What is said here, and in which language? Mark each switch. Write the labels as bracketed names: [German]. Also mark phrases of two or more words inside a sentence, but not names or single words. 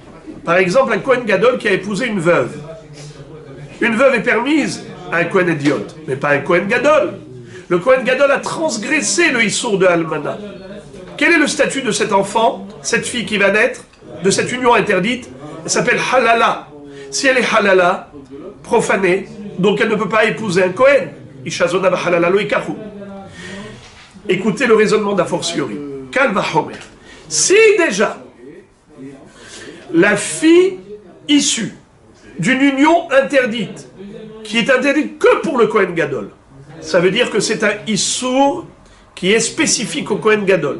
[French] Par exemple, un [Hebrew] כהן גדול [French] qui a épousé une veuve. Une veuve est permise à un Kohen idiote, mais pas un Kohen Gadol. Le [Hebrew] כהן גדול [French] a transgressé le Issour de Almana. Quel est le statut de cet enfant, cette fille qui va naître, de cette union interdite? Elle s'appelle Halala. Si elle est Halala, profanée, donc elle ne peut pas épouser un Kohen. [Hebrew] אשה זונה חללה לא יקחו. [French] Écoutez le raisonnement d'A fortiori. [Hebrew] קל וחומר. [French] Si déjà, la fille issue d'une union interdite, qui est interdite que pour le [Hebrew] כהן גדול, [French] ça veut dire que c'est un Issour qui est spécifique au Kohen Gadol.